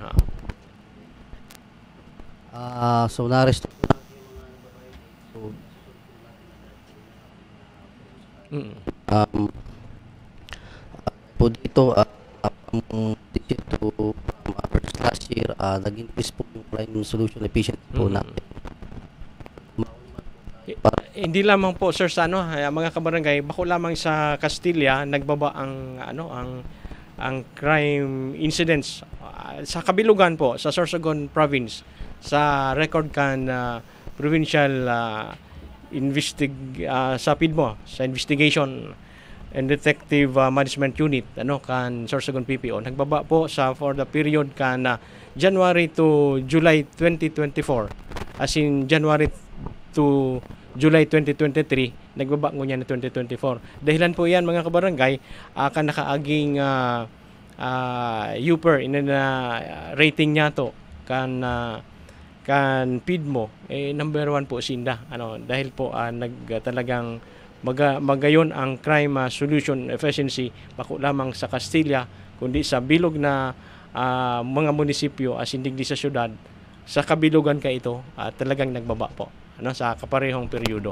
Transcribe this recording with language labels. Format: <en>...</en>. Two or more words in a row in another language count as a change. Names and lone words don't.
<tl>So na-arrest po dito dito</tl> <en>first last year</en> <tl>nag-increase po yung</tl> <en>crime solution efficiency</en> <tl>po natin. Hindi lamang po, sir,</tl> <bik>sa mga kabarangay, bako lamang sa Castilla nagbaba ang</bik> <en>crime incidents</en> <bik>sa kabilugan po sa Sorsogon province, sa record kan provincial sa PIDMO, sa investigation and Detective Management Unit kan Sorsogon PPO nagbaba po sa</bik> <en>for the period</en> <bik>kan</bik> <en>January to July</en> <bik>2024, as in</bik> <en>January to July</en> <bik>2023 nagbaba ngunya na 2024. Dahilan po yan mga kabarangay kan nakaaging UPER rating niya to kan PIDMO number 1 po sinda dahil po talagang magayon ang</bik> <en>crime solution efficiency</en> <bik>bako lamang sa Castilla kundi sa bilog na mga munisipyo as hindi sa syudad sa kabilugan ka ito talagang nagbaba po sa kaparehong peryodo.</bik>